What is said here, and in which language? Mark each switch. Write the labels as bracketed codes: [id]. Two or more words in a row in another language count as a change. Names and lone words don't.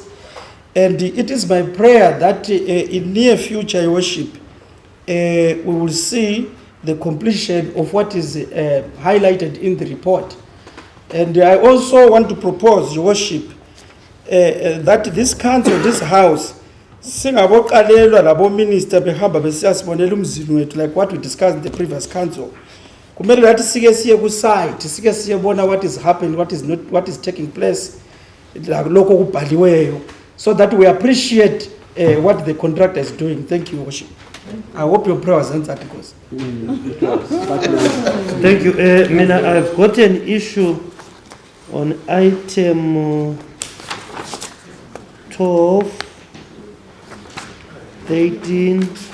[en] And it is my prayer that in near future, Your Worship, we will see the completion of what is highlighted in the report. And I also want to propose, Your Worship, that this council, this house, [nd] singaboqalelwa labo minister behamba besiyasibonela umzini wethu, [en] like what we discussed in the previous council. [nd] Kumele lathi sike siye ku site, sike siyebona [en] what is happening, what is taking place, [nd] lokho kubhaliweyo, [en] so that we appreciate what the contractor is doing. Thank you, Your Worship. I hope your prayer was answered, because. Thank you. Mina, I've got an issue on item 12, 18.